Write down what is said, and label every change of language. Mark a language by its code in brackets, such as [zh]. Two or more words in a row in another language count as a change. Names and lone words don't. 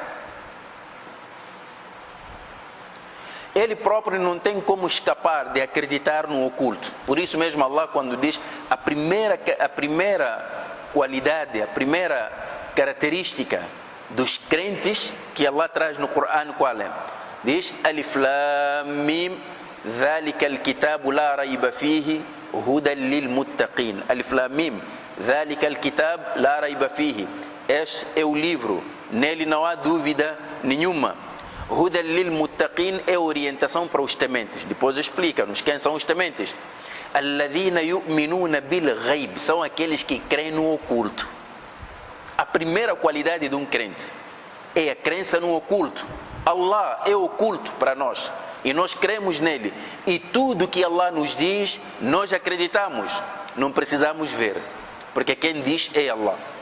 [pt] Ele próprio não tem como escapar de acreditar no oculto. Por isso mesmo Allah, quando diz a primeira qualidade, a primeira característica dos crentes que Allah traz no Corão, qual é? Diz: [ar] ألف لام ميم, ذلك الكتاب لا ريب فيه هدى للمتقين. ألف لام ميم, ذلك الكتاب لا ريب فيه. [pt] Este é o livro, nele não há dúvida nenhuma. [ar] هدى للمتقين [pt] é orientação para os tementes. Depois explica-nos quem são os tementes. [ar] الذين يؤمنون بالغيب, [pt] são aqueles que creem no oculto. primeira qualidade de um crente é a crença no oculto. Allah é oculto para nós e nós cremos nele. E tudo que Allah nos diz, nós acreditamos. Não precisamos ver, porque quem diz é Allah.